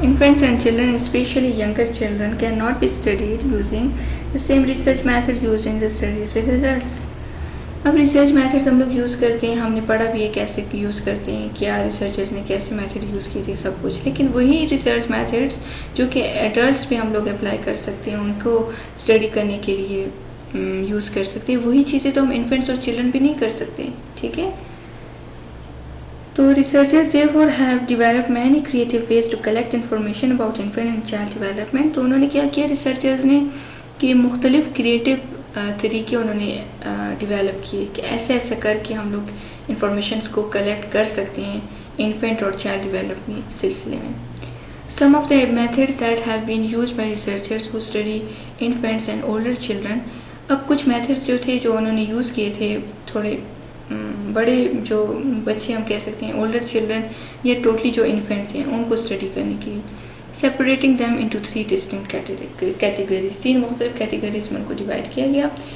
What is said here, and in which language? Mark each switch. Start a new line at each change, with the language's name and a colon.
English: Infants and children especially younger children can not be studied using the same research method used in the studies with adults.
Urdu: اب research methods ہم لوگ use کرتے ہیں, ہم نے پڑھا بھی ہے کیسے یوز کرتے ہیں, کیا ریسرچرز نے کیسے میتھڈ یوز کیے تھے, سب کچھ. لیکن وہی ریسرچ میتھڈز جو کہ ایڈلٹس پہ ہم لوگ اپلائی کر سکتے ہیں, ان کو اسٹڈی کرنے کے لیے یوز کر سکتے ہیں, وہی چیزیں تو ہم انفینٹس اور چلڈرن پہ نہیں کر سکتے. ٹھیک ہے, تو researchers
English: therefore have developed many creative ways to collect information about infant and child development.
Urdu: تو انہوں نے کیا کیا ریسرچرز نے کہ مختلف کریٹو طریقے انہوں نے ڈیولپ کیے کہ ایسے ایسے کر کے ہم لوگ انفارمیشنس کو کلیکٹ کر سکتے ہیں انفینٹ اور چائلڈ ڈیولپمنٹ سلسلے میں.
English: Some of the methods that have been used by researchers who study infants and older children.
Urdu: اب کچھ میتھڈس جو تھے جو انہوں نے یوز کیے تھے تھوڑے بڑے جو بچے ہم کہہ سکتے ہیں اولڈر چلڈرن یا ٹوٹلی جو انفینٹ ہیں ان کو اسٹڈی کرنے کے لیے.
English: separating them into 3 distinct categories,
Urdu: 3 مختلف کیٹیگریز میں ان کو ڈیوائڈ کیا گیا.